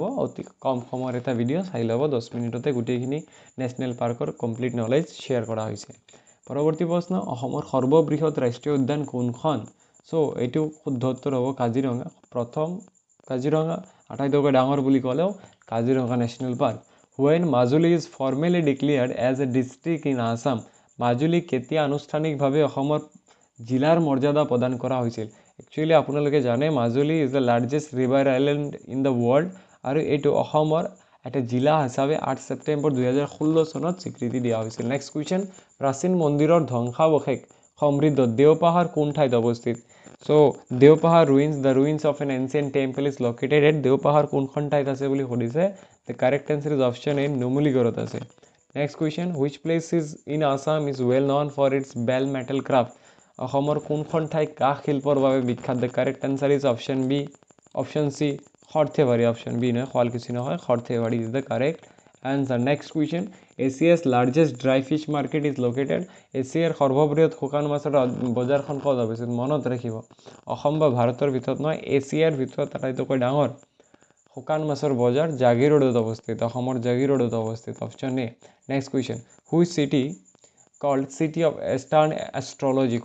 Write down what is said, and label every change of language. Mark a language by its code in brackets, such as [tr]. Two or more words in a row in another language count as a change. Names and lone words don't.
[as] অতি কম সময়ৰ এটা ভিডিঅ' চাই ল'ব, 10 মিনিটতে গোটেইখিনি [en] national parkৰ complete knowledge share [as] কৰা হৈছে। পৰৱৰ্তী প্ৰশ্ন, অসমৰ সৰ্ববৃহৎ ৰাষ্ট্ৰীয় উদ্যান কোনখন? চ' এইটো শুদ্ধ উত্তৰ হ'ব কাজিৰঙা। প্ৰথম কাজিৰঙা, আটাইতকৈ ডাঙৰ বুলি ক'লেও কাজিৰঙা নেশ্যনেল পাৰ্ক। [en] When মাজুলী is formally declared as a district in Assam, [as] মাজুলী কেতিয়া আনুষ্ঠানিকভাৱে অসমৰ জিলাৰ মৰ্যাদা প্ৰদান কৰা হৈছিল? একচুৱেলি আপোনালোকে জানে মাজুলী [en] is the largest river island in the world, [as] আৰু এইটো অসমৰ এটা জিলা হিচাপে 8 ছেপ্টেম্বৰ 2016 চনত স্বীকৃতি দিয়া হৈছিল। [en] next question, [as] প্ৰাচীন মন্দিৰৰ ধ্বংসাৱশেষ সমৃদ্ধ দেওপাহাৰ কোন ঠাইত অৱস্থিত? [en] চ' দেওপাহাৰ দ্য ruins of an ancient temple is located at [as] দেওপাহাৰ কোনখন ঠাইত আছে বুলি সুধিছে? [en] The correct answer is option A, [as] নুমলীগড়ত আছে। [en] next question, which place is in Assam is well known for its bell metal craft? [as] অসমৰ কোনখন ঠাই কাঁহ শিল্পৰ বাবে বিখ্যাত? [en] The correct answer is option B, option C, সৰ্থেবাৰী। option B [as] নহয়, শুৱালকুছি নহয়, সৰ্থেবাৰী [en] is the correct answer. Next question, Asia's largest dry fish market is located? [as] এছিয়াৰ সৰ্ববৃহৎ শুকান মাছৰ বজাৰখন ক'ত অৱস্থিত? মনত ৰাখিব, অসম বা ভাৰতৰ ভিতৰত নহয়, এছিয়াৰ ভিতৰত আটাইতকৈ ডাঙৰ শুকান মাছৰ বজাৰ জাগিৰোডত অৱস্থিত, অসমৰ জাগিৰোডত অৱস্থিত। [en] option A. next question, which city called city of eastern astrology?